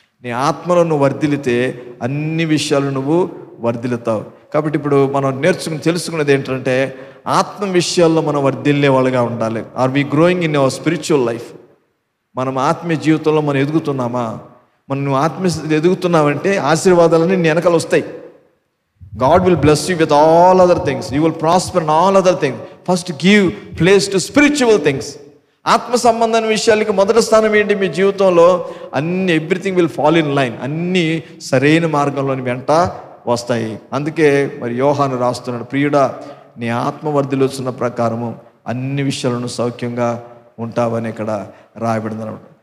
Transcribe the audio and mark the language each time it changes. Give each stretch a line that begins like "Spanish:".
Telugu: నీ ఆత్మలో నువ్వు వర్ధిల్లితే అన్ని విషయాలు నువ్వు వర్ధిల్లుతావు. కాబట్టి ఇప్పుడు మనం తెలుసుకున్నది ఏంటంటే ఆత్మ విషయాల్లో మనం వర్ధిల్లే వాళ్ళుగా ఉండాలి.
English: Are we growing in our spiritual life?
Telugu: మనం ఆత్మీయ జీవితంలో మనం ఎదుగుతున్నామా? నువ్వు ఆత్మీయ ఎదుగుతున్నావంటే ఆశీర్వాదాలన్నీ నీ వెనకాల వస్తాయి.
English: God will bless you with all other things. You will prosper in all other things. First give place to spiritual things.
Telugu: ఆత్మ సంబంధమైన విషయాలకి మొదటి స్థానం ఏంటి? మీ జీవితంలో
English: Everything will fall in line.
Telugu: అన్నీ సరైన మార్గంలోని వెంట వస్తాయి. అందుకే మరి యోహాను రాస్తున్నాడు, ప్రియుడా నీ ఆత్మ వర్ధిల్లుచున్న ప్రకారము అన్ని విషయాలను సౌఖ్యంగా ఉంటావని ఇక్కడ రాయబడింది అన్నమాట.